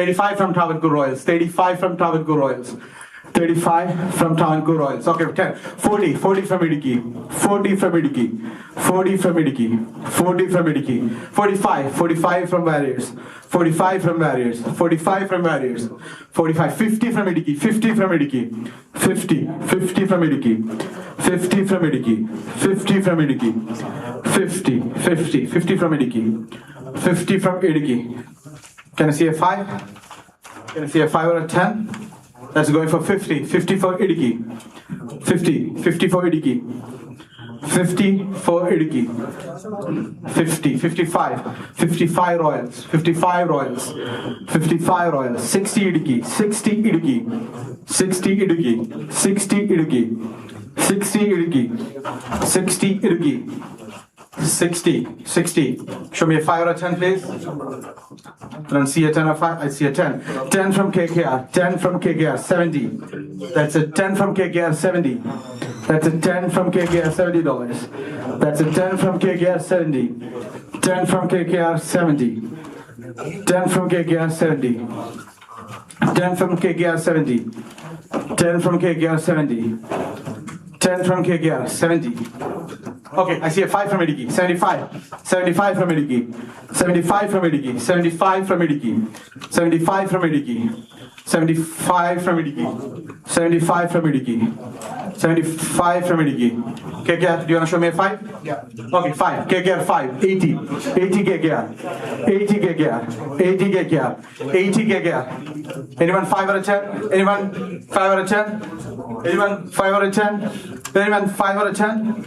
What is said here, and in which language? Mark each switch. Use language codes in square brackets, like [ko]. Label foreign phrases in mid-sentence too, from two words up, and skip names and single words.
[en] Okay, 35 from Travancore Royals. 35 from Travancore Royals. 35 from Tanku Royals. Okay, 10. 40 from Idiki. 40 from Idiki. 40 from Idiki. 40 from Idiki. 45 from Warriors. 45 from Warriors. 45 from Warriors. 45. 50 from Idiki. 50 from Idiki. 50 from Idiki. 50 from Idiki. 50 from Idiki. 50 from Idiki. 50 from Idiki. Can I see a 5? Can I see a 5 or a 10? That's going for 50. 50 for Idiki. 50 for Idiki. 50 for Idiki. 55 Royals. 55 Royals. 55 Royals. 60 Idiki. 60 Idiki. 60 Idiki. 60 Idiki. 60 Idiki. 60 Idiki. 60. Show me a 5 or a 10, please. I don't see a 10 or 5. I see a 10. 10 from KKR. 10 from KKR. 70. That's a 10 from KKR. 70. That's a 10 from KKR. $70. That's a 10 from KKR. 70. 10 from KKR. 70. 10 from KKR. 70. 10 from KKR. 70. 10 from KKR. 70. 10 from KKR. 70. Okay, I see a 5 from Idiki. 75 from Idiki. 75 from Idiki. 75 from Idiki. 75 from Idiki. 75 from Idiki. 75 from Idiki. 75 from Idiki. KKR, do you want to show me a 5? Yeah. Okay, 5. KKR 5. 80 KKR. 80 KKR. 80 KKR. 80 KKR. Anyone 5 or a 10? Anyone 5 or a 10? Anyone 5 or a 10? Anyone 5 or a 10?